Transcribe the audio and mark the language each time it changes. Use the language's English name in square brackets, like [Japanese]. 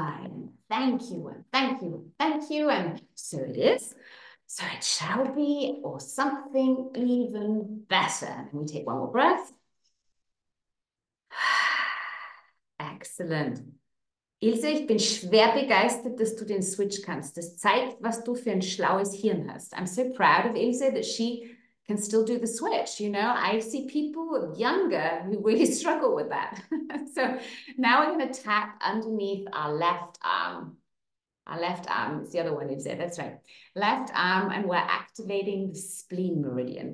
[English] And thank you and thank you and thank you. And so it is. So it shall be, or something even better. And we take one more breath. Excellent. [German] Ilse, ich bin schwer begeistert, dass du den Switch kannst. Das zeigt, was du für ein schlaues Hirn hast. [English] I'm so proud of Ilse that she can still do the switch. I see people younger who really struggle with that. So now we're going to tap underneath our left arm. Our left arm, it's the other one, Ilse, that's right. Left arm, and we're activating the spleen meridian.